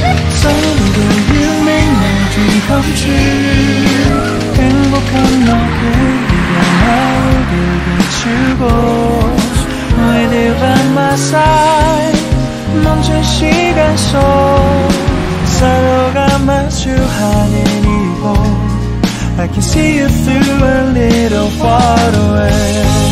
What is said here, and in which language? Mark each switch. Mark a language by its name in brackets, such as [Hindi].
[English] Someday you make my dream come true. [Korean] 행복한 너그리가 나를 비추고. [English] With you by my side. [Korean] 멈춘 시간 속 서로가 마주하는 이곳. [English] I can see you through a little far away.